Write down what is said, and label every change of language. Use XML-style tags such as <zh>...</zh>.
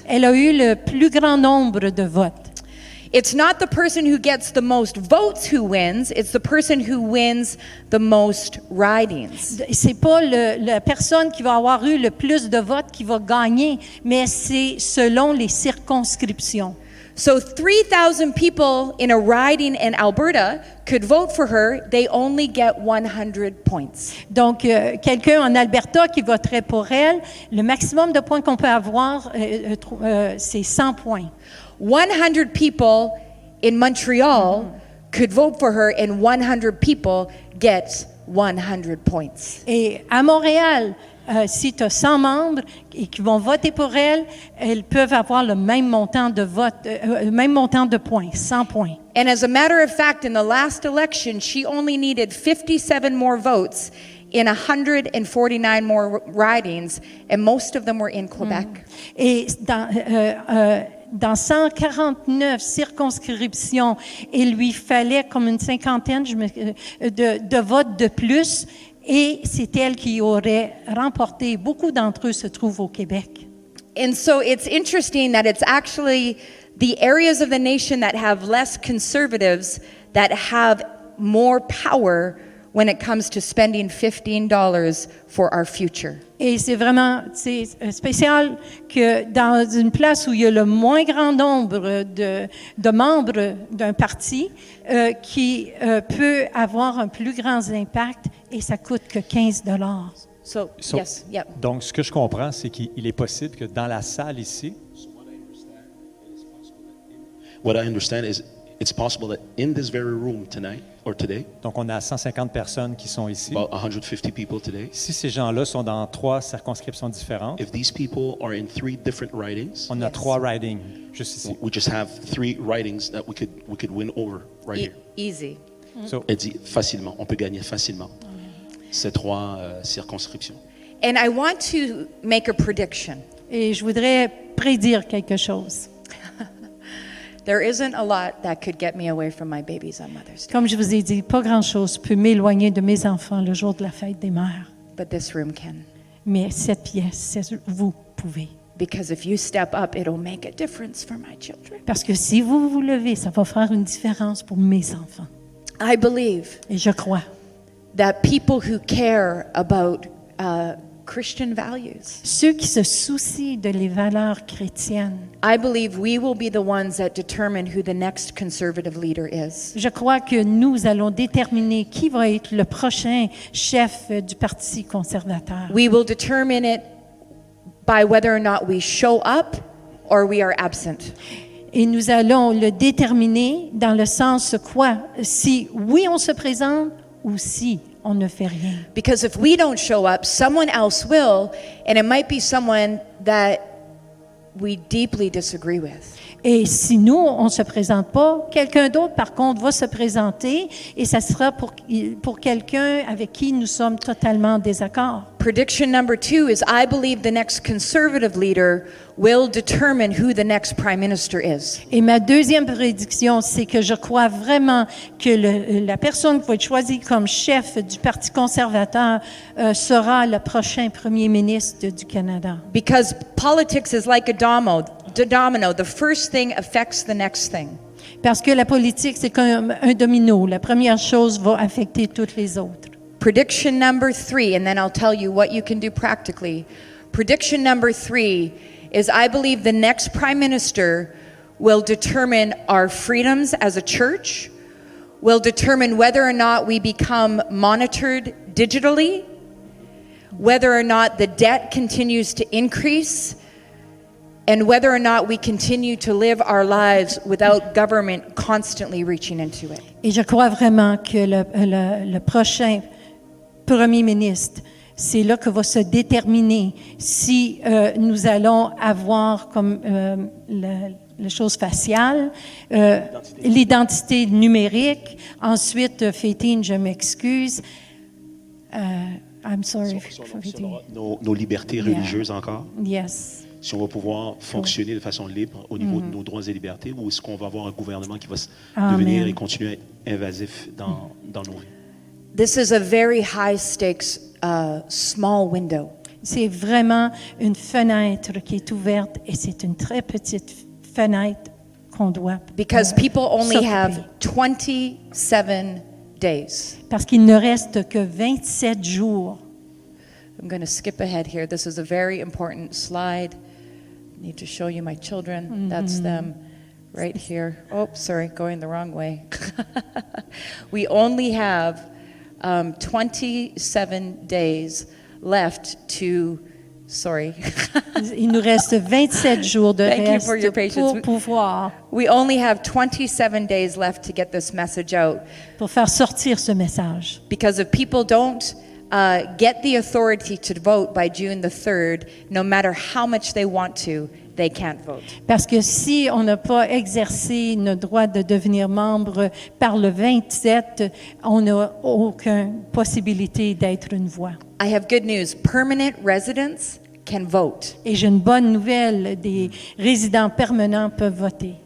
<fr>Elle a eu le plus grand nombre de votes.</fr> <en>it's not the person who gets the most votes who wins, it's the person who wins the most ridings.</en> <fr>C'est pas la personne qui va avoir eu le plus de votes qui va gagner, mais c'est selon les circonscriptions.</fr> <en>So 3,000 people in a riding in Alberta could vote for her. They only get 100 points.</en> <fr>Donc, quelqu'un en Alberta qui voterait pour elle, le maximum de points qu'on peut avoir, c'est 100 points.</fr> <en>100 people in Montreal could vote for her, and 100 people get 100 points.</en> <fr>Et à Montréal, si tu as 100 membres et qui vont voter pour elle, elles peuvent avoir le même montant de vote, le même montant de points, 100 points.</fr> <en>And as a matter of fact, in the last election, she only needed 57 more votes in 149 more ridings, and most of them were in Quebec.</en> <fr>Et dans 149 circonscriptions, il lui fallait comme une cinquantaine de votes de plus, et c'est elle qui aurait remporté. Beaucoup d'entre eux se trouvent au Québec.</fr> <en>And so it's interesting that it's actually the areas of the nation that have less conservatives that have more power when it comes to spending $15 for our future.</en> <fr>Et c'est vraiment spécial que dans une place où il y a le moins grand nombre de membres d'un parti qui peut avoir un plus grand impact, et ça coûte que 15 $.</fr> <en>So yes, yep.</en> <fr>Donc, ce que je comprends, c'est qu'il est possible que dans la salle ici,</fr> <en>What I understand is it's possible that in this very room tonight or today,</en> <fr>donc on a 150 personnes qui sont ici.</fr> <en>about 150 people today,</en> <fr>Si ces gens-là sont dans 3 circonscriptions différentes,</fr> <en>if these people are in 3 different ridings,</en> <fr>on a 3 ridings juste ici.</fr> <en>we just have 3 ridings that we could win over right here. Easy. So,</en> <fr>Elle dit facilement, on peut gagner facilement ces 3 circonscriptions.</fr> <en>And I want to make a prediction.</en> <fr>Et je voudrais prédire quelque chose.</fr> <en>There isn't a lot that could get me away from my babies on Mother's Day,</en> <fr>Comme je vous ai dit, pas grand-chose peut m'éloigner de mes enfants le jour de la fête des mères.</fr> <en>but this room can.</en> <fr>Mais cette pièce, vous pouvez.</fr> <en>Because if you step up, it'll make a difference for my children.</en> <fr>Parce que si vous vous levez, ça va faire une différence pour mes enfants.</fr> <en>I believe</en> <fr>Et je crois</fr> <en>that people who care about Christian values,</en> <fr>ceux qui se soucient de les valeurs chrétiennes,</fr> <en>I believe we will be the ones that determine who the next conservative leader is.</en> <fr>je crois que nous allons déterminer qui va être le prochain chef du Parti conservateur.</fr> <en>We will determine it by whether or not we show up or we are absent.</en> <fr>Et nous allons le déterminer dans le sens quoi? Si oui, on se présente ou si on ne fait rien.</fr> <en>Because if we don't show up, someone else will, and it might be someone that we deeply disagree with.</en> <fr>Et si nous, on ne se présente pas, quelqu'un d'autre, par contre, va se présenter et ça sera pour quelqu'un avec qui nous sommes totalement en désaccord.</fr> <en>Prediction number 2 is I believe the next conservative leader will determine who the next prime minister is.</en> <fr>Et ma deuxième prédiction, c'est que je crois vraiment que la personne qui va être choisie comme chef du Parti conservateur sera le prochain premier ministre du Canada.</fr> <en>Because politics is like a domino. The first thing affects the next thing.</en> <fr>Parce que la politique, c'est comme un domino. La première chose va affecter toutes les autres.</fr> <en>Prediction number 3, and then I'll tell you what you can do practically. Prediction number 3 is I believe the next prime minister will determine our freedoms as a church, will determine whether or not we become monitored digitally, whether or not the debt continues to increase, and whether or not we continue to live our lives without government constantly reaching into it.</en> <fr>Et je crois vraiment que le prochain premier ministre, c'est là que va se déterminer si nous allons avoir comme la chose faciale, l'identité numérique. Ensuite, Fétine, je m'excuse.</fr> <en>I'm sorry.</en> <fr>Nos libertés religieuses encore.</fr> <en>Yes.</en> <fr>Si on va pouvoir fonctionner de façon libre au niveau de nos droits et libertés, ou est-ce qu'on va avoir un gouvernement qui va devenir et continuer invasif dans nos vies?</fr> <en>This is a very high stakes small window.</en> <fr>C'est vraiment une fenêtre qui est ouverte et c'est une très petite fenêtre qu'on doit</fr> <en>Because people only</en> <fr>s'occuper.</fr> <en>have 27 days.</en> <fr>Parce qu'il ne reste que 27 jours.</fr> <en>I'm going to skip ahead here. This is a very important slide. I need to show you my children. That's them right here. Oh, sorry, going the wrong way. We only have 27 days left to, sorry.</en> <fr>Il nous reste 27 jours de</fr> <en>Thank you for your</en> <fr>reste</fr> <en>patience.</en> <fr>pour pouvoir,</fr> <en>We only have 27 days left to get this message out.</en> <fr>pour faire sortir ce message.</fr> <en>Because if people don't get the authority to vote by June the 3rd, no matter how much they want to, they can't vote.</en> <fr>Parce que si on n'a pas exercé notre droit de devenir membre par le 27, on n'a aucune possibilité d'être une voix.</fr> <en>I have good news. Permanent residents can vote.</en> <fr>Et j'ai une bonne nouvelle, des résidents permanents peuvent voter.</fr>